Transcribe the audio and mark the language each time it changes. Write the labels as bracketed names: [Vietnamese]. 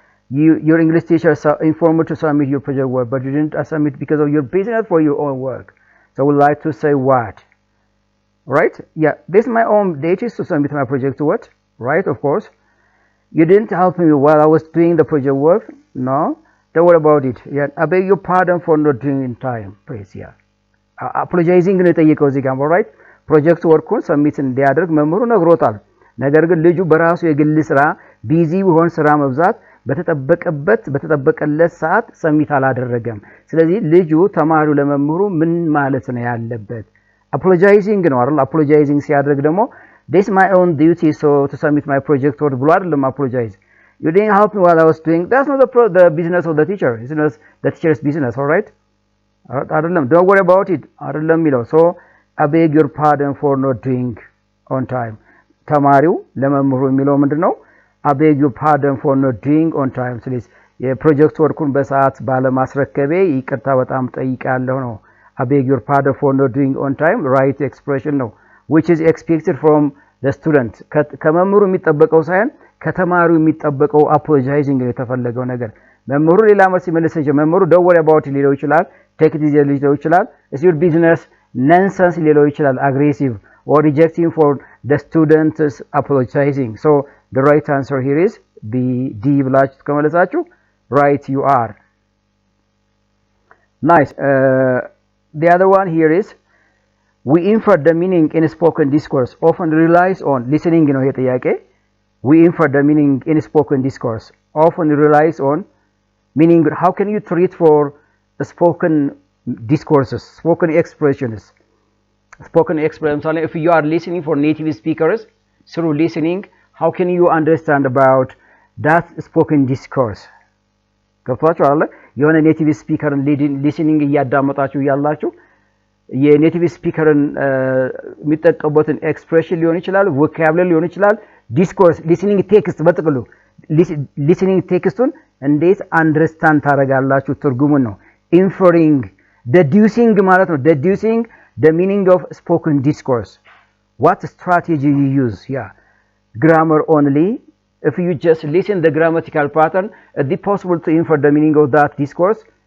[English] Your English teacher informed you to submit your project work, but you didn't submit because of your busyness for your own work. So I would like to say what? Right? Yeah, this is my own duty to submit my project to what? Right, of course. You didn't help me while I was doing the project work? No? Don't worry about it. Yeah, I beg your pardon for not doing in time. Please, yeah. [Amharic] Apologizing ነው የጠየቀው እዚህ ጋር right? ፕሮጀክት ወርኩን ሰሚት እንዲያደርግ መምህሩ ነግሮታል። ነገር ግን ልጁ በራሱ የግል ስራ ቢዚ ቢሆን ስራ መብዛት በተጠበቀለት ሰዓት ሰሚት አላደረገም። ስለዚህ ልጁ ተማሪው ለመምህሩ ምን ማለት ነው ያለበት? apologizing ነው አይደል? [English] apologizing [Amharic] ሲያደርግ ደግሞ [English] this my own duty so to submit my project work [Amharic] ብሎ አይደለም [English] apologize. You didn't help me while I was doing. That's not the business of the teacher. It's not the teacher's business, all right? [Amharic] አይደለም [English] don't worry about it [Amharic] አይደለም የሚለው [English] so I beg your pardon for not doing on time. [Amharic] ተማሪው ለመምህሩ የሚለው ምንድነው? [English] I beg your pardon for not doing on time. [Amharic] ስለዚህ የፕሮጀክት ወርኩን በሰዓት ባለማስረከቤ ይቅርታ በጣም ጠይቃለሁ ነው። [English] I beg your pardon for not doing on time. Right expression [Amharic] ነው [English] which is expected from the student. [Amharic] ከመምህሩ የሚጠበቀው ሳይሆን ከተማሪው የሚጠበቀው apologizing ነው የተፈለገው ነገር። መምህሩ ሌላ መልስ ይመልስ እንጂ መምህሩ [English] don't worry about it [Amharic] ሊለው ይችላል [English] take it easy [Amharic] ሊለው ይችላል [English] it's your business nonsense [Amharic] ሊለው ይችላል [English] aggressive or rejecting for the students apologizing. So the right answer here is B. D [Amharic] ብላችሁ ከመለሳችሁ [English] right you are. Nice. The other one here is we infer the meaning in spoken discourse often relies on listening [Amharic] ነው ይሄ ጥያቄ [English] we infer the meaning in spoken discourse often relies on meaning. How can you treat for spoken discourses, spoken expressions? Spoken expressions, if you are listening for native speakers through listening, how can you understand about that spoken discourse? [Amharic] ገብቷችኋል? የሆነ ኔቲቭ ስፒከርን ሊስኒንግ እያዳመጣችሁ ያላችሁ የኔቲቭ ስፒከርን የሚጠቀሙበትን ኤክስፕሬሽን ሊሆን ይችላል፣ ቮካብላሪ ሊሆን ይችላል፣ ዲስኮርስ ሊስኒንግ ቴክስት በጥቅሉ ሊስኒንግ ቴክስቱን እንዴት አንደርስታንድ ታደርጋላችሁ? ትርጉሙን ነው ኢንፈሪንግ [English] deducing [Amharic] ማለት ነው [English] deducing the meaning of spoken discourse. What strategy you use? Yeah, grammar only. If you just listen the grammatical pattern, is it possible to infer the meaning of that discourse?